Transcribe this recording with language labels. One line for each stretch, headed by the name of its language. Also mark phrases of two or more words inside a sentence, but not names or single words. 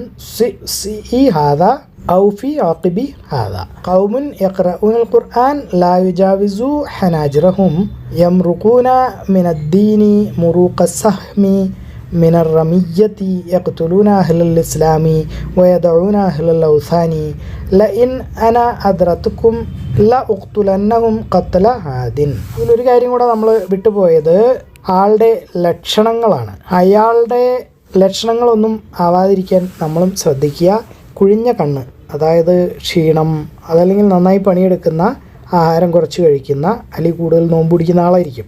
Arabic: سئ هذا أو في عقب هذا قوم يقرؤون القرآن لا يجاوز حناجرهم يمرقون من الدين مروق السهم من الرمية يقتلون أهل الإسلام ويدعون أهل الأوثان لئن أنا أدرتكم لا أقتلنهم قتل عاد.
Malayalam: ഇതിലൊരു കാര്യം കൂടെ നമ്മൾ വിട്ടുപോയത് ആളുടെ ലക്ഷണങ്ങളാണ്. അയാളുടെ ലക്ഷണങ്ങളൊന്നും ആവാതിരിക്കാൻ നമ്മളും ശ്രദ്ധിക്കുക. കുഴിഞ്ഞ കണ്ണ്, അതായത് ക്ഷീണം, അതല്ലെങ്കിൽ നന്നായി പണിയെടുക്കുന്ന, ആഹാരം കുറച്ച് കഴിക്കുന്ന, അല്ലെങ്കിൽ കൂടുതൽ നോമ്പ് പിടിക്കുന്ന ആളായിരിക്കും.